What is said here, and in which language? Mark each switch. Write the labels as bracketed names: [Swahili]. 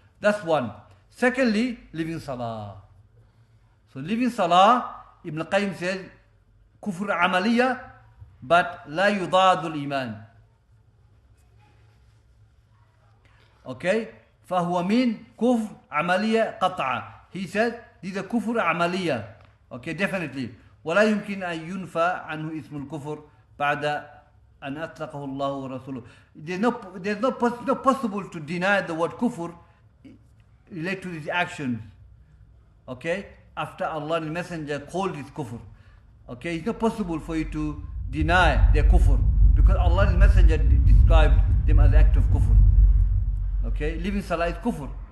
[English] That's one. Secondly, living salah. So living salah, Ibn Qayyim says, kufr amaliya, but la yudadul iman. Okay? [Arabic] فهو من كفر عملية قطعة. [English] He said, these are [Arabic] كفر عملية. [English] Okay, definitely. [Arabic] ولا يمكن أن ينفى عنه اسم الكفر بعد أن أطلقه الله ورسوله. [English] There's no possible to deny the word kufr related to these actions. Okay? After Allah and the Messenger called it kufr. Okay? It's not possible for you to deny their kufr because Allah and the Messenger described them as an act of kufr. Okay? Living salah is kufr.